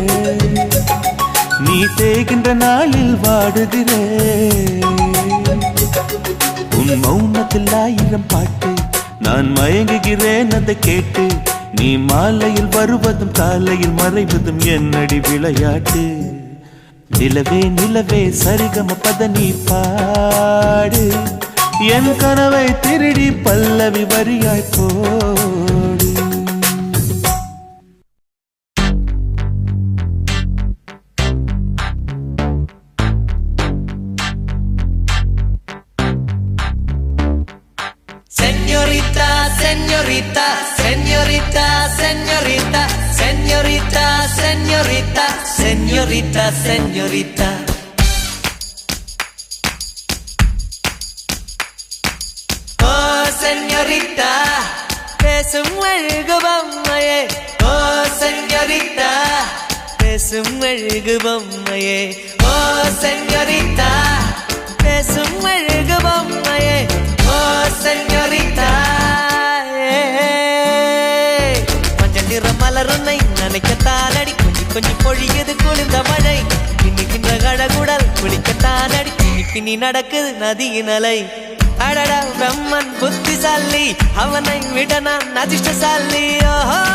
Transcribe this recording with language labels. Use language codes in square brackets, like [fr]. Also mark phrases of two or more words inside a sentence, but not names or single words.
[ta] நீ தேகின்ற நாளில் வாடுகிறேன் உன் மௌனத்தில் 1000 பாட்டு நான் மயங்குகிறேன் அதை கேட்டு நீ மாலையில் வருவதும் காலையில் மறைவதும் என்னடி விளையாட்டு நிலவே நிலவே சரிகம பத நீ பாடு என் கனவை திருடி பல்லவி வரியாய் போடு [es] Señorita, señorita, señorita, señorita, señorita, señorita, señorita, señorita. Oh, señorita, [ta] பேசும் அழகு பொம்மையே. [es] Oh, señorita, [ta] பேசும் அழகு பொம்மையே. [es] Oh, señorita, [ta] பேசும் அழகு பொம்மையே. [es] Oh, señorita, [ta] மஞ்சள் நிற மலருன்னை நினைக்கத்தானடி கொஞ்சி கொஞ்சி பொழியது குளிர்ந்த மழை இன்னிக்கின்ற கழகுடல் குளிக்கத்தானடி பின்னி நடக்குது நதியின் அலை அடடா பிரம்மன் புத்திசாலி அவனை விட நான் அதிர்ஷ்டசாலி ஓஹோ